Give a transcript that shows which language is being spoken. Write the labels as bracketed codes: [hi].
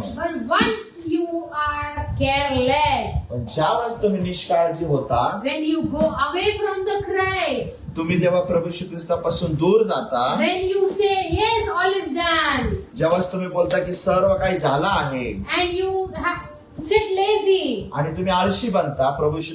[en] But once you are careless, [mr] पण ज्या वेळेस तुम्ही निष्काळजी होता, [en] when you go away from the Christ, [mr] तुम्ही जेव्हा प्रभू येशू ख्रिस्तापासून दूर जाता, [en] when you say yes, all is done, [mr] जेव्हा तुम्ही बोलता की सर्व काही झालं आहे [en] and you sit lazy, [mr] आणि तुम्ही आळशी बनता प्रभू येशू